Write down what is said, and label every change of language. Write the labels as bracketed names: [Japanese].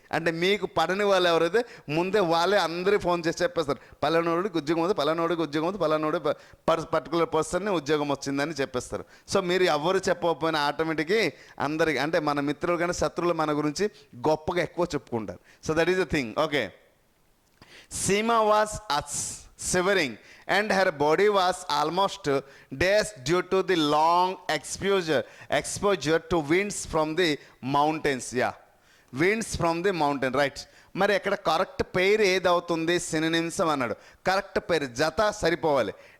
[Telugu] అంటే మీకు పడని వాళ్ళు ఎవరైతే ముందే వాళ్ళే అందరికీ ఫోన్ చేసి చెప్పేస్తారు, పలానోడికి ఉద్యోగం ఉంది, పలానోడి పర్టికులర్ పర్సన్ని ఉద్యోగం వచ్చిందని చెప్పేస్తారు. సో మీరు ఎవరు చెప్పకపోయినా ఆటోమేటిక్గా అందరికి, అంటే మన మిత్రులు కానీ శత్రువులు మన గురించి గొప్పగా ఎక్కువ చెప్పుకుంటారు. [English] So that is the thing. Okay, Seema was shivering and her body was almost dazed due to the long exposure to winds from the mountains. Winds from the mountain, right. [Telugu] మరి ఎక్కడ కరెక్ట్ పేరు ఏదవుతుంది, సినోనిమ్స్ అన్నాడు. Correct పేరు జత సరిపోవాలి.